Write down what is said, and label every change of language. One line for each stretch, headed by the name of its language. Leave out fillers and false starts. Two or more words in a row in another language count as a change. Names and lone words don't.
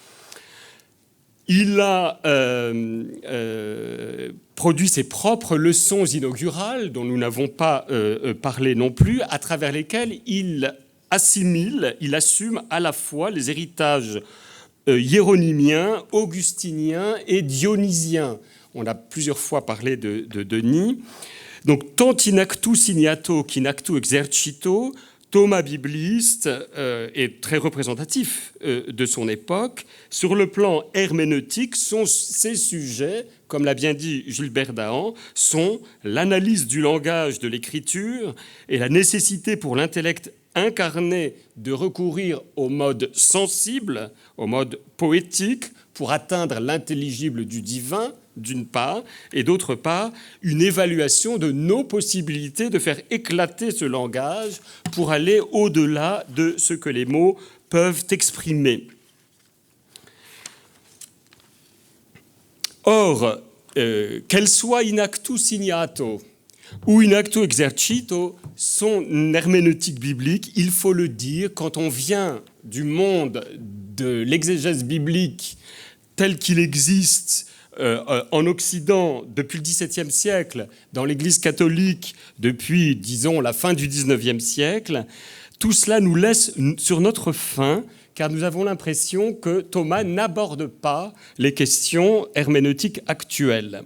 French: Il a produit ses propres leçons inaugurales, dont nous n'avons pas parlé non plus, à travers lesquelles il assimile, il assume à la fois les héritages hiéronymiens, augustiniens et dionysiens. On a plusieurs fois parlé de Denis. Donc, tant
Latin: in actu signato
French: qu'
Latin: in actu exercito,
French: Thomas bibliste est très représentatif de son époque. Sur le plan herméneutique, ses sujets, comme l'a bien dit Gilbert Dahan, sont l'analyse du langage de l'écriture et la nécessité pour l'intellect incarné de recourir au mode sensible, au mode poétique, pour atteindre l'intelligible du divin, d'une part, et d'autre part, une évaluation de nos possibilités de faire éclater ce langage pour aller au-delà de ce que les mots peuvent exprimer. Or, qu'elle soit
Latin: in actu signato
French: ou
Latin: in actu exercito,
French: son herméneutique biblique, il faut le dire, quand on vient du monde de l'exégèse biblique tel qu'il existe en Occident depuis le XVIIe siècle, dans l'Église catholique depuis, disons, la fin du XIXe siècle, tout cela nous laisse sur notre faim, car nous avons l'impression que Thomas n'aborde pas les questions herméneutiques actuelles.